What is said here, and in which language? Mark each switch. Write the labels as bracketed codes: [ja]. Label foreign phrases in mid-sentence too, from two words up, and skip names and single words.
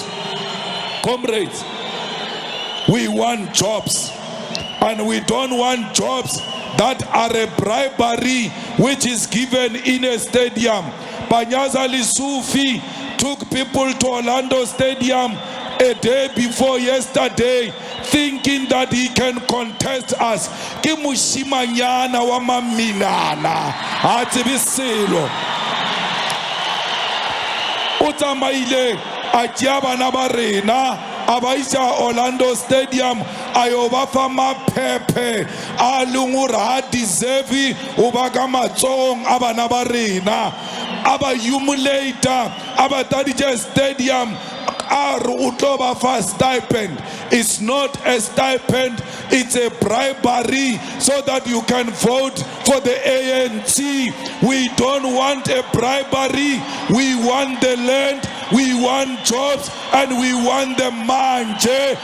[en] Comrades, we want jobs, and we don't want jobs that are a bribery which is given in a stadium. Panyaza Lisufi took people to Orlando Stadium a day before yesterday, thinking that he can contest us. [nso] Ke moshimanyana wa maminana, ha tsebe selo. O tsamaile a tšea bana ba rena a ba isa Orlando Stadium a yo ba fa maphephe a leng gore ha deserve o ba ka matsong a bana ba rena, a ba humiliata, a ba taditše stadium a re o tlo ba fa stipend. [en] It's not a stipend, it's a bribery so that you can vote for the ANC. We don't want a bribery, we want the land, we want jobs, and we want them manje.